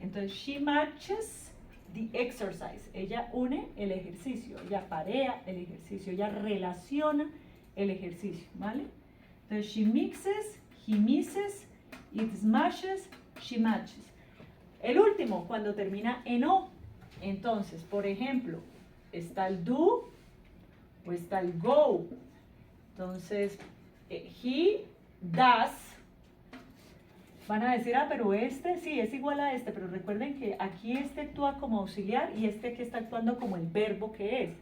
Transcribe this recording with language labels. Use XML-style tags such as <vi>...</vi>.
<en>Entonces, she matches the exercise.</en> <es>Ella une el ejercicio, ella aparea el ejercicio, ella relaciona el ejercicio, ¿vale? Entonces,</es> <en>she mixes he misses, it smashes, she matches.</en> <es>El último, cuando termina en O. Entonces, por ejemplo, está el do o está el go. Entonces,</es> <en>he does.</en> <es>Van a decir, pero este sí es igual a este, pero recuerden que aquí este actúa como auxiliar y este aquí está actuando como el verbo que es.</es>